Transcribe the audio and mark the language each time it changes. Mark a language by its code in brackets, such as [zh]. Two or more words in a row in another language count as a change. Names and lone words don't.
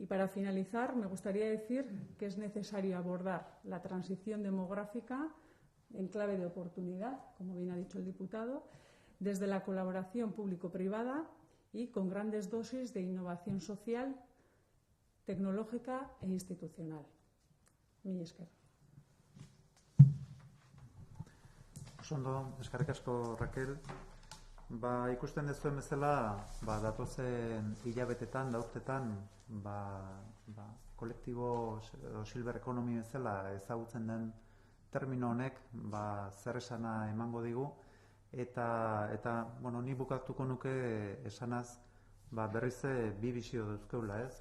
[es] Y para finalizar, me gustaría decir que es necesario abordar la transición demográfica en clave de oportunidad, como bien ha dicho el diputado, desde la colaboración público-privada y con grandes dosis de innovación social, tecnológica e institucional. [eu] Mila esker. Ondo, eskerrik asko, Raquel. Ikusten dezuen bezala, datozen hilabetetan, urtetan, kolektibo [en] silver economy [eu] bezala ezagutzen den termino honek zer esana emango digu, eta ni bukatuko nuke esanaz berriz bi bisio duzkeula, ez?